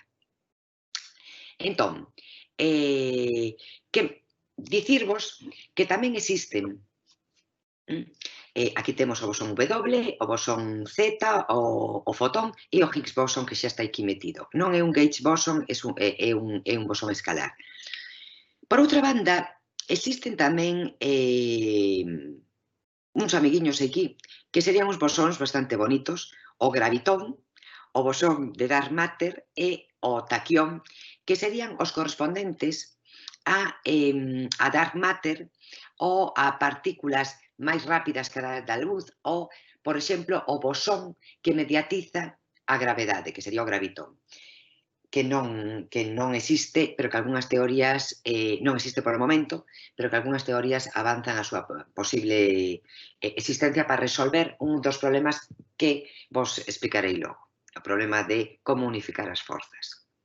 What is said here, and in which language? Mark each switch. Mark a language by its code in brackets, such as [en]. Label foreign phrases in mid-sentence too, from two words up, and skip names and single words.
[gl] Entón, dicirvos que tamén existen, aquí temos o bosón W, o bosón Z, o fotón e o Higgs boson, que xa está aquí metido. Non é un [en] gauge boson, [gl] é un bosón escalar. Por outra banda, existen tamén uns amiguiños aquí, que serían uns bosóns bastante bonitos, o gravitón, o bosón de [en] dark matter [gl] e o taquión, que serían os correspondentes a [en] dark matter [gl] ou a partículas máis rápidas que a da luz ou, por exemplo, o bosón que mediatiza a gravedade, que sería o gravitón, que non existe, pero que algunhas teorías non existe por o momento, pero que algunhas teorías avanzan a súa posible existencia para resolver un dos problemas que vos explicarei logo, o problema de como unificar as forzas.